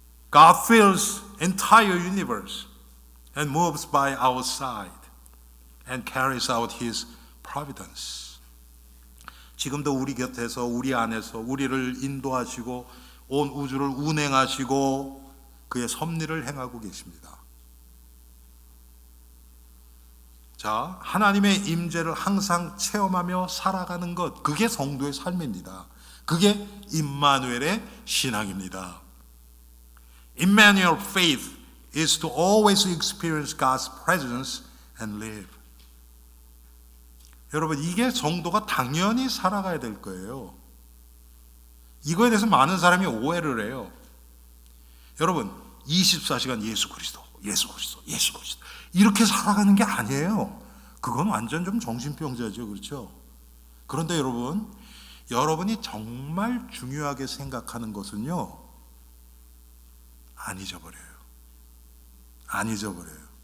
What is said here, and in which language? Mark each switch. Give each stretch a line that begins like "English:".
English: God fills entire universe and moves by our side and carries out His providence.
Korean: 지금도 우리 곁에서, 우리 안에서 우리를 인도하시고 온 우주를 운행하시고 그의 섭리를 행하고 계십니다. 자, 하나님의 임재를 항상 체험하며 살아가는 것, 그게 성도의 삶입니다. 그게 임마누엘의 신앙입니다.
English: Emmanuel faith is to always experience God's presence and live.
Korean: 여러분, 이게 성도가 당연히 살아가야 될 거예요. 이거에 대해서 많은 사람이 오해를 해요. 여러분, 24시간 예수 그리스도, 예수 그리스도, 예수 그리스도. 이렇게 살아가는 게 아니에요. 그건 완전 좀 정신병자죠. 그렇죠? 그런데 여러분, 여러분이 정말 중요하게 생각하는 것은요, 안 잊어버려요. 안 잊어버려요.